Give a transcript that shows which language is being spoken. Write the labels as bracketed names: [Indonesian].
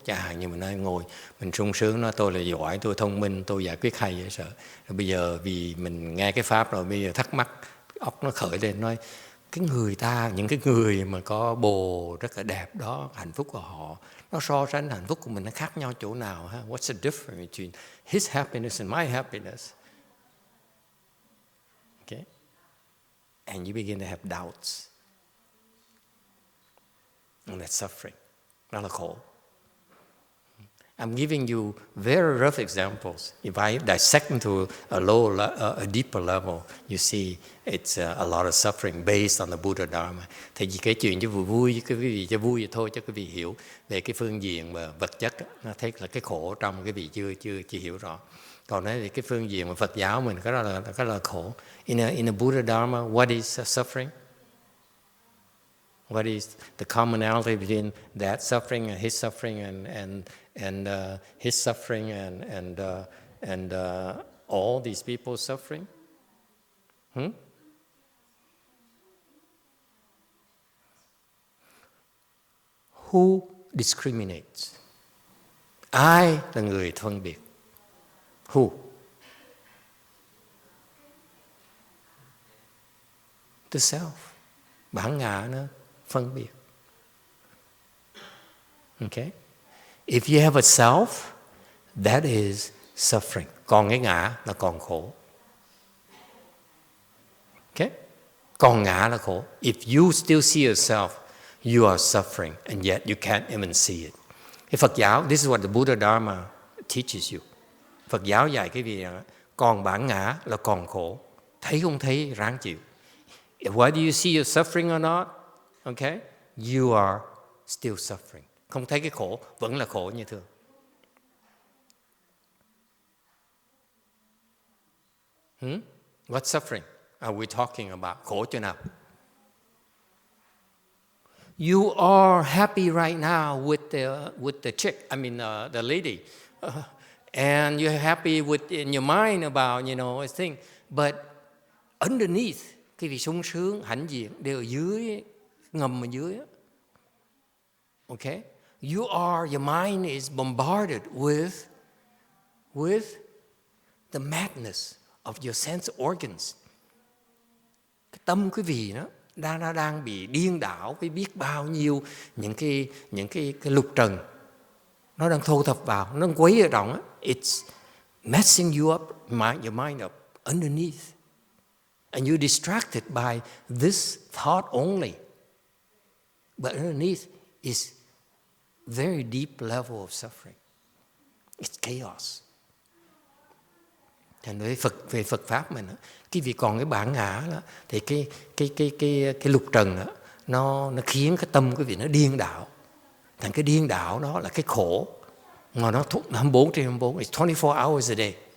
[Vietnamese] Chẳng hạn như mình nói ngồi, mình sung sướng, nói tôi là giỏi, tôi thông minh, tôi giải quyết hay dễ sợ. Rồi bây giờ vì mình nghe cái pháp rồi, bây giờ thắc mắc, óc nó khởi lên, nói cái người ta, những cái người mà có bồ rất là đẹp đó, hạnh phúc của họ, nó so sánh hạnh phúc của mình nó khác nhau chỗ nào ha? [English] What's the difference between his happiness and my happiness? Okay? And you begin to have doubts. And that's suffering. [Vietnamese] Đó là khổ. [English] I'm giving you very rough examples. If I dissect into a deeper level, you see it's a lot of suffering based on the Buddha Dharma. [Vietnamese] Thì vì cái chuyện cho vui vui, cái vị cho vui vậy thôi, cho quý vị hiểu về cái phương diện mà vật chất, nó thấy là cái khổ trong cái vị chưa hiểu rõ. Còn đấy thì cái phương diện mà Phật giáo mình cái đó là khổ. [English] In a Buddha Dharma, what is suffering? What is the commonality between that suffering and his suffering and his suffering and all these people's suffering? Who discriminates? [Vietnamese] Ai là người phân biệt? [English] Who? The self. [Vietnamese] Bản ngã nó phân biệt. [English] Okay? If you have a self, that is suffering. [Vietnamese] Còn cái ngã là còn khổ. [English] Okay? [Vietnamese] Còn ngã là khổ. [English] If you still see yourself, you are suffering, and yet you can't even see it. [Vietnamese] Cái Phật giáo, [English] this is what the Buddha Dharma teaches you. [Vietnamese] Phật giáo dạy cái gì đó, còn bản ngã là còn khổ. Thấy không thấy, ráng chịu. [English] Whether you see your suffering or not, okay, you are still suffering. [Vietnamese] Không thấy cái khổ, vẫn là khổ như thường. [English] What suffering are we talking about? [Vietnamese] Khổ chỗ nào? [English] You are happy right now with the chick, I mean the lady, and you're happy in your mind about a thing, but underneath [Vietnamese] cái vị sung sướng, hãnh diện đều ở dưới, ngầm ở dưới. [English] Okay, your mind is bombarded with the madness of your sense organs. [Vietnamese] Cái tâm quý vị nó đang bị điên đảo với biết bao nhiêu những cái lục trần, nó đang thô thập vào, nó đang quấy ở trong. [English] It's messing you up, your mind up underneath, and you're distracted by this thought only. But underneath is very deep level of suffering. It's chaos. [Vietnamese] Thành về Phật pháp mình, cái vì còn cái bản ngã đó, thì cái lục trần đó, nó khiến cái tâm quý vị nó điên đảo. Thành cái điên đảo đó là cái khổ mà nó 24/24, [English] it's 24 hours a day.